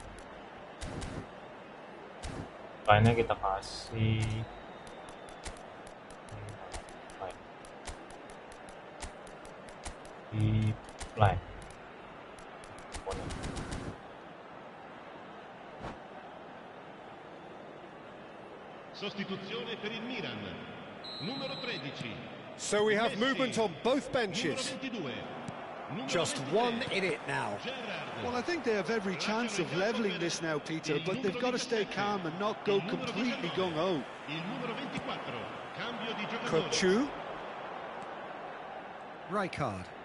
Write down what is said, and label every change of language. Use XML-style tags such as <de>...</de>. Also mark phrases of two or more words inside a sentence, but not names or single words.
<id>Decline-nya kita kasih decline.</id> <it>Sostituzione per il Milan. Numero 13.</it> <en>So we have movement on both benches. Just one in it now. Well, I think they have every chance of levelling this now, Peter, but they've got to stay calm and not go completely gung-ho. Kokchu. Rijkaard.</en>